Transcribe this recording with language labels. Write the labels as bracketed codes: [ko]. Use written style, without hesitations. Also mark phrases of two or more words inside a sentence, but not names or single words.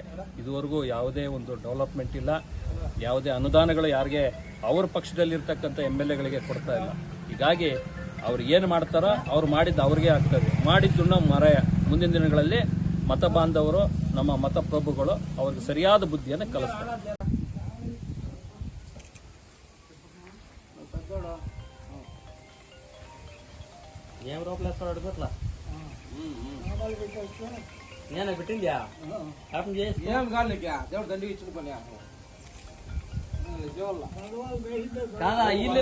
[kn] ಇದುವರೆಗೂ ಯಾವುದೇ ಒಂದು ಡೆವಲಪ್ಮೆಂಟ್ ಇಲ್ಲ, ಯಾವುದೇ ಅನುದಾನಗಳು ಯಾರಿಗೆ ಅವ್ರ ಪಕ್ಷದಲ್ಲಿರ್ತಕ್ಕಂಥ MLAಗಳಿಗೆ ಕೊಡ್ತಾ ಇಲ್ಲ. ಹೀಗಾಗಿ ಅವ್ರು ಏನು ಮಾಡ್ತಾರೋ ಅವ್ರು ಮಾಡಿದ್ದು ಅವ್ರಿಗೆ ಆಗ್ತದೆ. ಮಾಡಿದ್ದನ್ನ ಮುಂದಿನ ದಿನಗಳಲ್ಲಿ ಮತ ಬಾಂಧವರು, ನಮ್ಮ ಮತಪ್ರಭುಗಳು ಅವ್ರಿಗೆ ಸರಿಯಾದ ಬುದ್ಧಿಯನ್ನು ಕಲಿಸ್ತಾರೆ. [te] నేను పెట్టిందా ఏం కాదు దేవుడు దండికి ఇచ్చిన పని కాదా